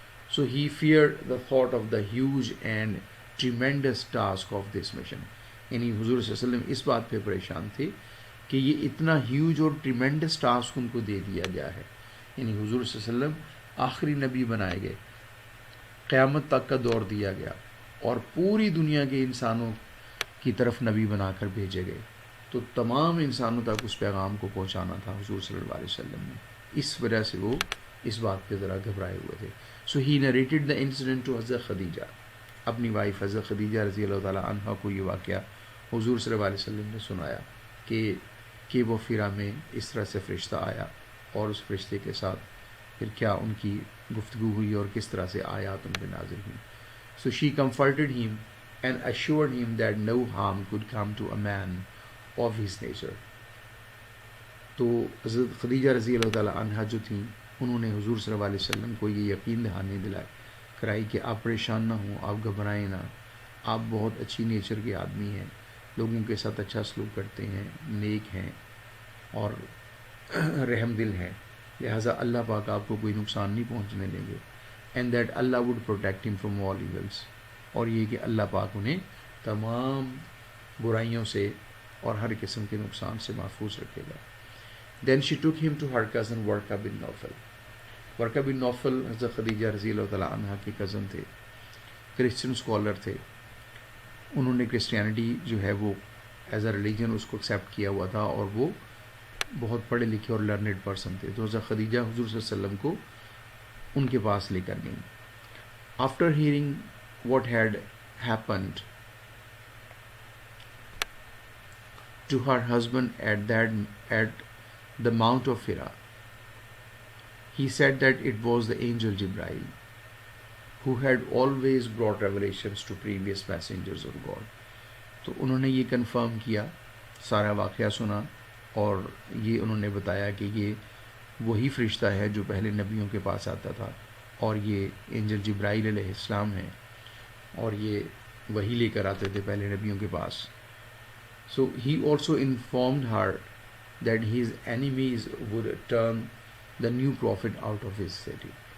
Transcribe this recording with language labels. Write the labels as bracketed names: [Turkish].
[English] So he feared the thought of the huge and tremendous task of this mission. [Urdu] یعنی حضور صلی اللہ علیہ وسلم اس بات پہ پریشان تھے کہ یہ اتنا ہیوج اور ٹریمینڈس ٹاسک ان کو دے دیا گیا ہے. یعنی حضور صلی اللہ علیہ وسلم آخری نبی بنائے گئے، قیامت تک کا دور دیا گیا اور پوری دنیا کے انسانوں کی طرف نبی بنا کر بھیجے گئے، تو تمام انسانوں تک اس پیغام کو پہنچانا تھا حضور صلی اللہ علیہ وسلم نے. اس وجہ سے وہ اس بات پہ ذرا گھبرائے ہوئے تھے. [English] so he narrated the incident to Hazrat Khadija, [Urdu] اپنی وائف حضرت خدیجہ رضی اللہ تعالیٰ عنہ کو یہ واقعہ حضور صلی اللہ علیہ وسلم نے سنایا کہ وہ فرا میں اس طرح سے فرشتہ آیا اور اس فرشتے کے ساتھ پھر کیا ان کی گفتگو ہوئی اور کس طرح سے آیات ان پہ نازل ہوئی. [English] So she comforted him and assured him that no harm could come to a man of his nature. [Urdu] تو حضرت خدیجہ رضی اللہ تعالیٰ عنہ جو تھیں انہوں نے حضور صلی اللہ علیہ وسلم کو یہ یقین دہانی کرائی کہ آپ پریشان نہ ہوں، آپ گھبرائیں نہ، آپ بہت اچھی نیچر کے آدمی ہیں، لوگوں کے ساتھ اچھا سلوک کرتے ہیں، نیک ہیں اور رحم دل ہیں، لہٰذا اللہ پاک آپ کو کوئی نقصان نہیں پہنچنے دیں گے. [English] and that Allah would protect him from all evils, [Urdu] اور یہ کہ اللہ پاک انہیں تمام برائیوں سے اور ہر قسم کے نقصان سے محفوظ رکھے گا. [English] then she took him to her [Urdu] کزن ورقہ بن نوفل. ورقہ بن نوفل حضرت خدیجہ رضی اللہ تعالیٰ عنہ کے کزن تھے، کرسچن اسکالر تھے. انہوں نے کرسچینٹی جو ہے وہ ایز اے ریلیجن اس کو ایکسیپٹ کیا ہوا تھا اور وہ بہت پڑھے لکھے اور لرنڈ پرسن تھے. تو حضرت خدیجہ حضور صلی اللہ علیہ وسلم کو ان کے پاس لے کر گئیں. [English] After hearing what had happened to her husband at the Mount of Hira, he said that it was the angel Jibreel who had always brought revelations to previous messengers of God. [Urdu] تو انہوں نے یہ confirm کیا، سارا واقعہ سنا اور یہ انہوں نے بتایا کہ یہ وہی فرشتہ ہے جو پہلے نبیوں کے پاس آتا تھا اور یہ اینجل جبرائیل علیہ السلام ہیں اور یہ وہی لے کر آتے تھے پہلے نبیوں کے پاس. [English] So he also informed her that his enemies would turn the new prophet out of his city.